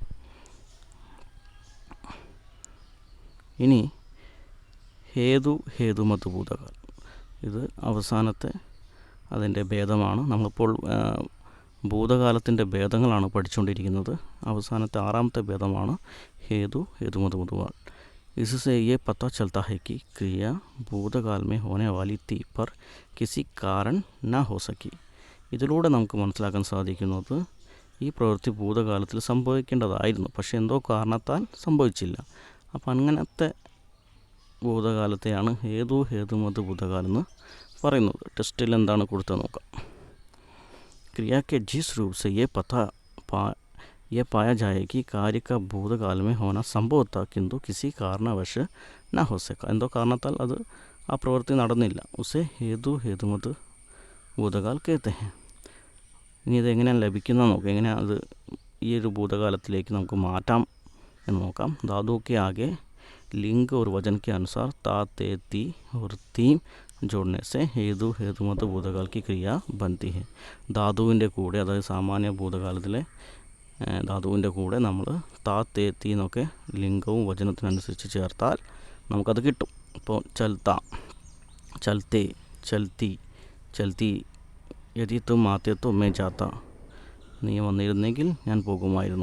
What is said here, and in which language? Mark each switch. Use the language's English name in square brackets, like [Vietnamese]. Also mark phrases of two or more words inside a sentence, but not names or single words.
[Malayalam] ഇനി ഹേതു ഹേതുമത് ഭൂതകാലം, ഇത് അവസാനത്തെ അതിൻ്റെ ഭേദമാണ്. നമ്മളിപ്പോൾ ഭൂതകാലത്തിൻ്റെ ഭേദങ്ങളാണ് പഠിച്ചുകൊണ്ടിരിക്കുന്നത്. അവസാനത്തെ ആറാമത്തെ ഭേദമാണ് ഹേതു [Hindi] हेतुमत भूतकाल. इससे ये पता चलता है कि क्रिया भूतकाल में होने वाली थी पर किसी कारण न हो सकी. [Malayalam] ഇതിലൂടെ നമുക്ക് മനസ്സിലാക്കാൻ സാധിക്കുന്നത് ഈ പ്രവൃത്തി ഭൂതകാലത്തിൽ സംഭവിക്കേണ്ടതായിരുന്നു, പക്ഷേ എന്തോ കാരണത്താൽ സംഭവിച്ചില്ല. അപ്പം അങ്ങനത്തെ ഭൂതകാലത്തെയാണ് ഹേതു ഹേതുമത് ഭൂതകാലം എന്ന് പറയുന്നത്. ടെസ്റ്റിൽ എന്താണ് കൊടുത്തത് നോക്കാം. [Hindi] क्रिया के जिस रूप से ये पाया जाए कि कार्य का भूतकाल में होना संभव था किंतु किसी कारणवश न हो सका. [Malayalam] എന്തോ കാരണത്താൽ അത് ആ പ്രവൃത്തി നടന്നില്ല. [Hindi] उसे हेतु हेतुमत भूतकाल कहते हैं. [Malayalam] ഇനി ഇതെങ്ങനെയാണ് ലഭിക്കുന്നത് നോക്കാം, എങ്ങനെയാണ് അത് ഈ ഒരു ഭൂതകാലത്തിലേക്ക് നമുക്ക് മാറ്റാം എന്ന് നോക്കാം. [Hindi] धातु के आगे लिंग और वचन के अनुसार ता ते ती और तीम जोड़ने से हेतु हेतुमत भूतकाल की क्रिया बनती है. [Malayalam] ധാതുവിൻ്റെ കൂടെ, അതായത് സാമാന്യ ഭൂതകാലത്തിലെ ധാതുവിൻ്റെ കൂടെ നമ്മൾ താ തേ തി എന്നൊക്കെ ലിംഗവും വചനത്തിനനുസരിച്ച് ചേർത്താൽ നമുക്കത് കിട്ടും. [Hindi] ഇപ്പോൾ चलता, चलते, चलती, चलती. यदि तुम आते तो मैं जाता, [Malayalam] നീ വന്നിരുന്നെങ്കിൽ ഞാൻ പോകുമായിരുന്നു.